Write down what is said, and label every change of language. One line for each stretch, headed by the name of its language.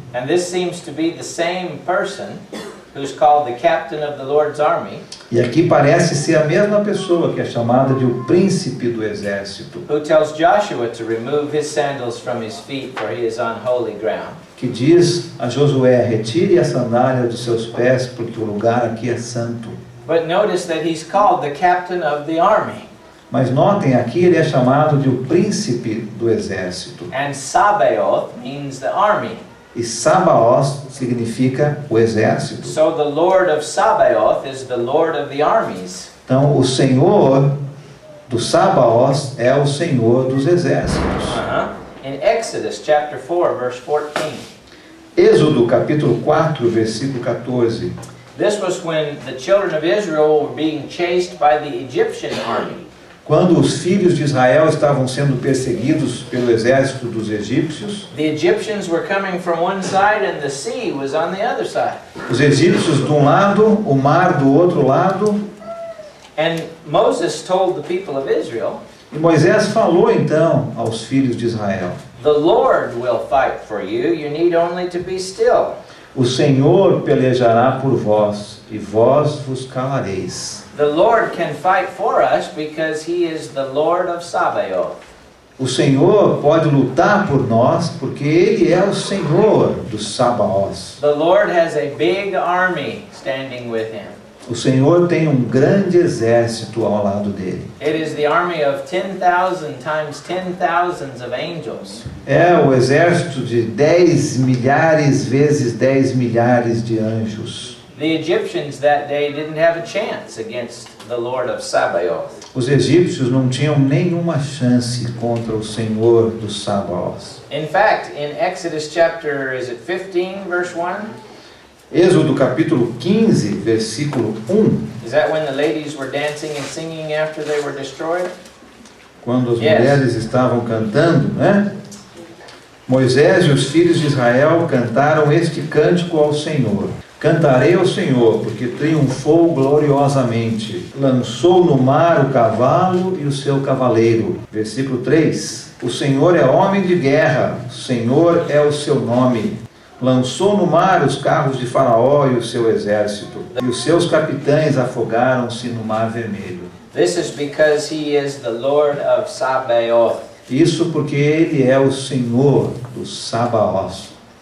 English: And this seems to be the same person who's called the captain of the Lord's army,
Portuguese: E aqui parece ser a mesma pessoa que é chamada de o príncipe do exército,
English: who tells Joshua to remove his sandals from his feet, for he is on holy ground.
Portuguese: que diz a Josué: retire a sandália dos seus pés, porque o lugar aqui é santo.
English: But notice that he's called the captain of the army.
Portuguese: Mas notem, aqui ele é chamado de o príncipe do exército.
English: And Sabaoth means the army.
Portuguese: E Sabaoth significa o exército.
English: So the Lord of Sabaoth is the Lord of the armies.
Portuguese: Então, o Senhor do Sabaoth é o Senhor dos exércitos.
English: In Exodus chapter 4, verse 14.
Portuguese: Êxodo capítulo 4, versículo 14.
English: This was when the children of Israel were being chased by the Egyptian army.
Portuguese: Quando os filhos de Israel estavam sendo perseguidos pelo exército dos egípcios,
English: The Egyptians were coming from one side and the sea was on the other side.
Portuguese: os egípcios de um lado, o mar do outro lado,
English: And Moses told the people of Israel,
Portuguese: e Moisés falou então aos filhos de Israel:
English: the Lord will fight for you, you need only to be still.
Portuguese: o Senhor pelejará por vós, e vós vos calareis.
English: The Lord can fight for us because he is the Lord of Sabaoth.
Portuguese: O Senhor pode lutar por nós, porque Ele é o Senhor do Sabaoth.
English: The Lord has a big army standing with him.
Portuguese: O Senhor tem um grande exército ao lado dele.
English: It is the army of 10,000 times 10,000s of angels.
Portuguese: É o exército de 10 milhares vezes 10 milhares de anjos.
English: The Egyptians that day didn't have a chance against the Lord of Sabaoth.
Portuguese: Os egípcios não tinham nenhuma chance contra o Senhor do Sabaoth.
English: In fact, in Exodus chapter, is it 15, verse 1?
Portuguese: Êxodo capítulo 15, versículo 1.
English: Is that when the ladies were dancing and singing after they were destroyed?
Portuguese: Quando as
English: Yes.
Portuguese: mulheres estavam cantando, né? Moisés e os filhos de Israel cantaram este cântico ao Senhor. Cantarei ao Senhor, porque triunfou gloriosamente. Lançou no mar o cavalo e o seu cavaleiro. Versículo 3. O Senhor é homem de guerra, o Senhor é o seu nome. Lançou no mar os carros de Faraó e o seu exército, e os seus capitães afogaram-se no mar vermelho.
English: This is because he is the Lord of Sabaoth.
Portuguese: Isso porque ele é o Senhor do Sabaoth.